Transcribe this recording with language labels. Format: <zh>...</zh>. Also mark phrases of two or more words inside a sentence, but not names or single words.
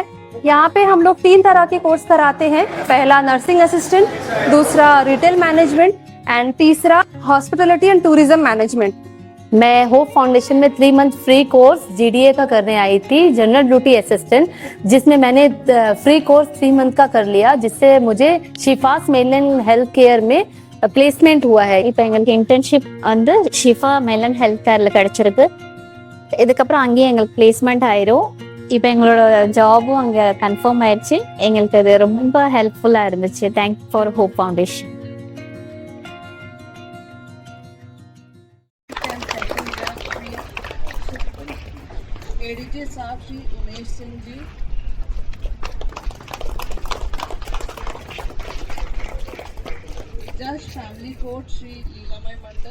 <hi>यहाँ पे हम लोग 3 तरह के कोर्स कराते हैं। पहला</hi> <en>nursing assistant,</en> <hi>दूसरा</hi> <en>retail management and</en> <hi>तीसरा</hi> <en>hospitality and tourism management.</en> <hi>मैं होप फाउंडेशन में 3</hi> <en>month free course</en> <hi>GDA का करने आई थी,</hi> <en>general duty assistant,</en> <hi>जिसमें मैंने</hi> <en>free course</en> <hi>3 मंथ का कर लिया, जिससे मुझे शिफास मेलन हेल्थ केयर में பிளேஸ்மெண்ட் हुआ है.</hi> <ta>இப்போ எங்களுக்கு இன்டர்ன்ஷிப் வந்து ஷிஃபா மெலன் ஹெல்த் கேர்ல கிடைச்சிருக்கு. இதுக்கப்புறம் அங்கேயே எங்களுக்கு பிளேஸ்மெண்ட் ஆயிரும். இப்போ எங்களோட ஜாபும் அங்கே கன்ஃபார்ம் ஆயிடுச்சு. எங்களுக்கு அது ரொம்ப ஹெல்ப்ஃபுல்லாக இருந்துச்சு.</ta> <en>Thank for Hope Foundation.</en> <hi>एडीजे साहब श्री उमेश सिंह जी, जज फैमिली कोर्ट श्री लीलामय मंडल।</hi>